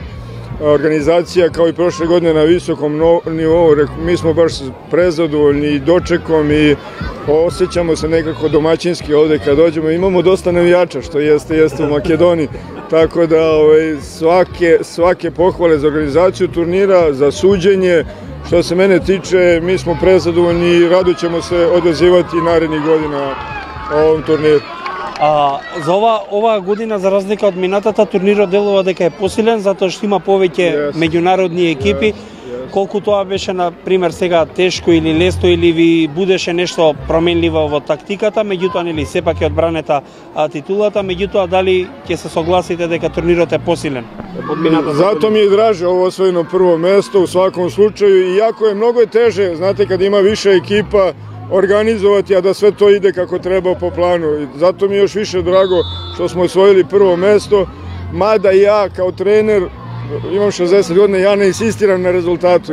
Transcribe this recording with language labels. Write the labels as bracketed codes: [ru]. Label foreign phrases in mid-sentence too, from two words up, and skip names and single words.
[sr] Organizacija kao i prošle godine na visokom nivou, mi smo baš prezadovoljni dočekom i osjećamo se nekako domaćinski ovde kad dođemo. Imamo dosta navijača, što jeste u Makedoniji, tako da svake pohvale za organizaciju turnira, za suđenje. Što se mene tiče, mi smo prezadovoljni i rado ćemo se odazivati narednih godina o ovom turniru. [mk] За ова година, за разлика од минатата, турнирот делува дека е посилен, затоа што има повеќе меѓународни екипи. Колку тоа беше, на пример, сега тешко или лесно, или ви будеше нешто променливо во тактиката, меѓутоа, нели, сепак е одбранета титулата, меѓутоа, дали ќе се согласите дека турнирот е посилен? [sr] Zato mi je draže ovo osvojeno prvo mesto u svakom slučaju, iako je mnogo teže, znate, kad ima više ekipa, organizovati, a da sve to ide kako treba po planu. Zato mi je još više drago što smo osvojili prvo mesto, mada ja kao trener, imam 60 godina, ja ne insistiram na rezultatu.